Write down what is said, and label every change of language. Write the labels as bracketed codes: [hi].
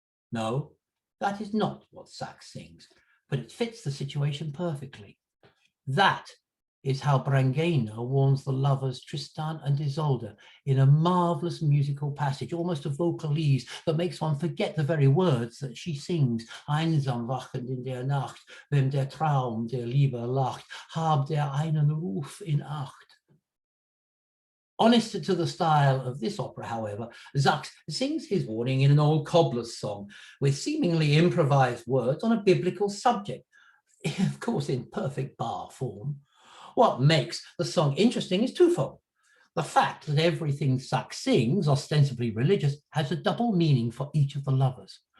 [en] No, that is not what Sachs sings, but it fits the situation perfectly. That is how Brangäne warns the lovers Tristan and Isolde in a marvelous musical passage, almost a vocalise that makes one forget the very words that she sings. [de] Einsam wachend in der Nacht, wem der Traum der Liebe lacht, hab der einen Ruf in Acht. [en] Honest to the style of this opera, however, Sachs sings his warning in an old cobbler's song with seemingly improvised words on a biblical subject, of course in perfect bar form. What makes the song interesting is twofold. The fact that everything Sachs sings, ostensibly religious, has a double meaning for each of the lovers.